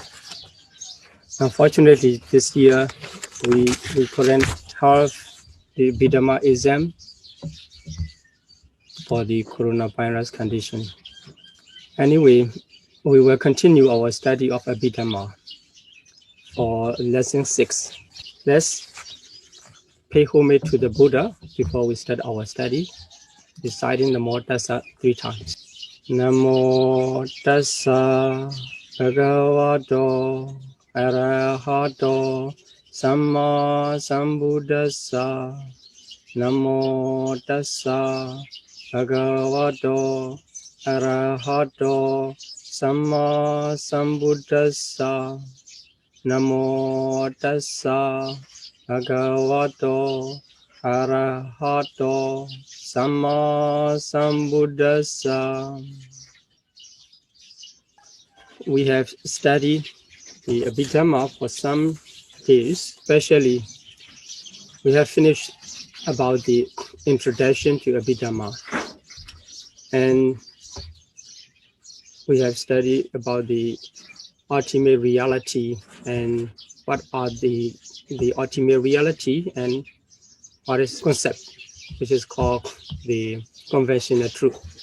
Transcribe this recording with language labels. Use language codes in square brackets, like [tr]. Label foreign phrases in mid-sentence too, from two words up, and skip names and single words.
[en] Unfortunately, this year we couldn't have the Abhidhamma exam for the coronavirus condition. Anyway, we will continue our study of Abhidhamma for lesson 6. Let's pay homage to the Buddha before we start our study, reciting the Namo Tassa 3 times. [pi] Namo Tassa Bhagavato Arahato Samma Sambuddhassa. Namo Tassa Bhagavato Arahato Samma Sambuddhassa. Namo Tassa Bhagavato Arahato Samma Sambuddhassa. [en] We have studied the Abhidhamma for some days, especially we have finished about the introduction to Abhidhamma, and we have studied about the ultimate reality and what are the ultimate reality and what is concept, which is called the conventional truth.